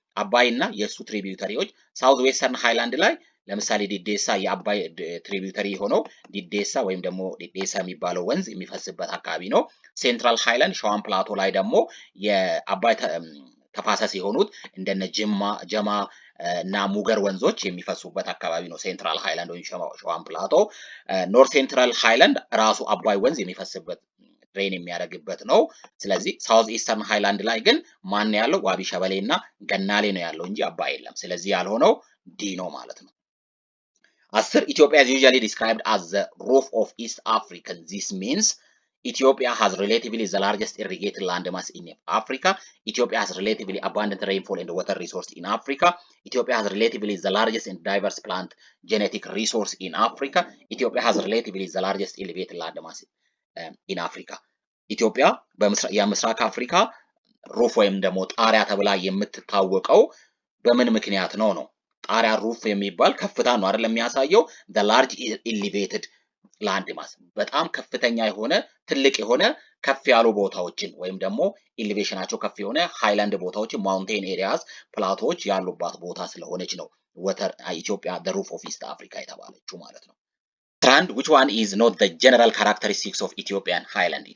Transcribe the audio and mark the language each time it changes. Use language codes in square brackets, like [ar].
[am] አባይ እና የሱ ትሪቢዩተሪዎች ሳውዝ ዌስተርን ሃይላንድ ላይ ለምሳሌ ዲዴሳ የአባይ ትሪቢዩተሪ ሆነው ዲዴሳ ወይም ደግሞ ዲዴሳ የሚባለው ወንዝ የሚፈስበት አካባቢ ነው። ሴንትራል ሃይላንድ ሸዋን ፕላቶ ላይ ደግሞ የአባይ ተፋሰስ የሆኑት እንደነ ጀማ እና ሙገር ወንዞች የሚፈሱበት አካባቢ ነው ሴንትራል ሃይላንድ ወይም ሸዋን ፕላቶ። ኖርት ሴንትራል ሃይላንድ ራሱ አባይ ወንዝ የሚፈስበት ድሬን የሚያደርግበት ነው። ስለዚህ ሳውዝ ኢስተርን ሃይላንድ ላይ ግን ማን ያለው? ዋቢ ሸበሌ እና ገናሌ ነው ያለው እንጂ አባይ የለም። ስለዚህ ያልሆነው ዲ ነው ማለት ነው። 10 [en] Ethiopia is usually described as the roof of East Africa. This means Ethiopia has relatively the largest irrigated land mass in Africa. Ethiopia has relatively abundant rainfall and water resource in Africa. Ethiopia has relatively the largest and diverse plant genetic resource in Africa. Ethiopia has relatively the largest elevated land mass in Africa. [am] ኢትዮጵያ የምስራቅ አፍሪካ ሩፍ ወይም ደግሞ ጣሪያ ተብላ የምትታወቀው በምን ምክንያት ነው? ጣሪያ ሩፍ የሚባል ከፍታ ነው አይደል የሚያሳየው [en] the large elevated land mass [am] በጣም ከፍተኛ የሆነ ትልቅ የሆነ ከፍ ያሉ ቦታዎችን ወይም ደግሞ ኤሊቬሽናቸው ከፍ የሆነ ሃይላንድ ቦታዎችን ማውንቴን ኤሪያስ ፕላቶዎች ያሉባት ቦታ ስለሆነች ነው ወተር ኢትዮጵያ [en] the roof of East Africa [am] የተባለችው ማለት ነው። [en] Trend, which one is not the general characteristics of Ethiopian highland?